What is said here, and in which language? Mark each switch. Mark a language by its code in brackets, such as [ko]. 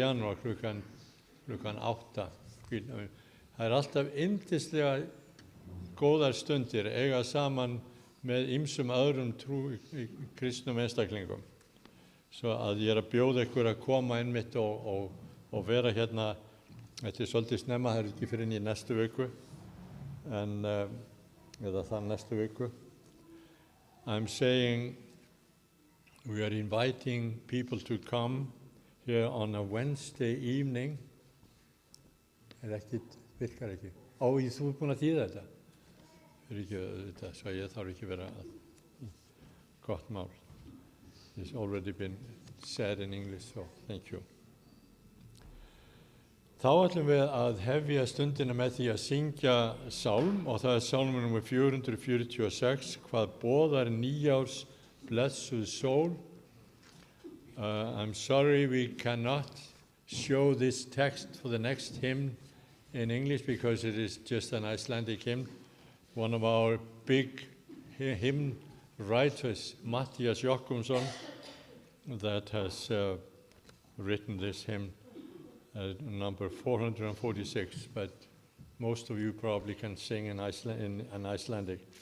[is] janúar klukkan 8. Það alltaf yndislega góðar stundir eiga saman með ýmsum öðrum kristnum einstaklingum. Svo að ég að bjóða ykkur að koma einmitt og vera hérna. Þetta svolítið snemma, það ekki fyrir inn í næstu viku. Eða þann næstu viku. [en] I'm saying we are inviting people to come here on a Wednesday evening. [is] Virkar ekki. Þú búin að þýða þetta? Svo ég þarf ekki vera gott mál. [en] It's already been said in English, so thank you. [is] Þá ætlum við að hefja stundina með því að syngja sálm, og það sálmur númer 446, hvað boðar nýjárs blessuð sól. [en] I'm sorry we cannot show this text for the next hymn in English because it is just an Icelandic hymn. One of our big hymn writers, Mattias Jochumsson, that has written this hymn, number 446, but most of you probably can sing in an Icelandic.